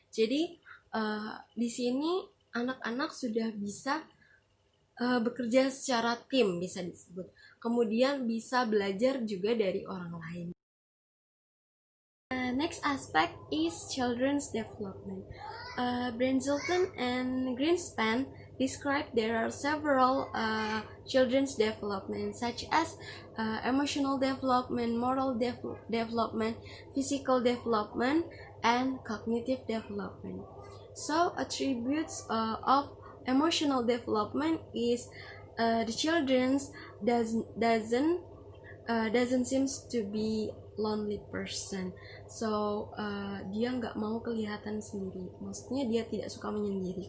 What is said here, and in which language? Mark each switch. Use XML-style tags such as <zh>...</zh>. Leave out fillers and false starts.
<id>Jadi di sini anak-anak sudah bisa bekerja secara tim bisa disebut. Kemudian bisa belajar juga dari orang lain.</id> <en>Next aspect is children's development. Brazelton and Greenspan describe there are several children's development such as emotional development, moral development, physical development, and cognitive development. So attributes of emotional development is the children's doesn't seems to be lonely person.</en> <id>So dia nggak mau kelihatan sendiri, maksudnya dia tidak suka menyendiri.</id>